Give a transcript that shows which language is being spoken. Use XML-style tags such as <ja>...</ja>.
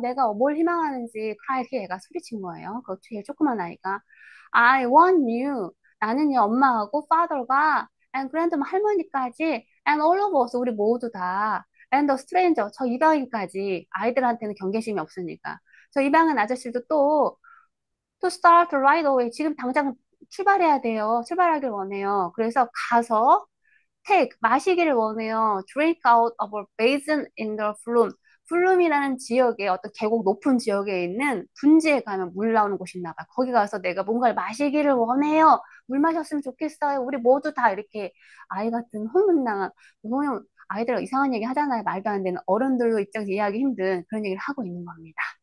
<ko>내가 뭘 희망하는지</ko> <en>cried</en> <ko>얘가 소리친 거예요. 그 제일 조그만 아이가</ko> <en>I want you</en> <ko>나는요 엄마하고 father가</ko> <en>and grandma</en> <ko>할머니까지</ko> <en>and all of us</en> <ko>우리 모두 다</ko> <en>and the stranger</en> <ko>저 이방인까지 아이들한테는 경계심이 없으니까 저 이방인 아저씨도 또</ko> <en>to start right away</en> <ko>지금 당장 출발해야 돼요. 출발하길 원해요. 그래서 가서 take 마시기를 원해요.</ko> <en>drink out of a basin in the flume.</en> <ko>플룸이라는 지역에 어떤 계곡 높은 지역에 있는 분지에 가면 물 나오는 곳이 있나 봐. 거기 가서 내가 뭔가를 마시기를 원해요. 물 마셨으면 좋겠어요. 우리 모두 다 이렇게 아이 같은 흥분당한 뭐냐면 아이들 이상한 얘기 하잖아요. 말도 안 되는 어른들로 입장에서 이해하기 힘든 그런 얘기를 하고 있는 겁니다.</ko>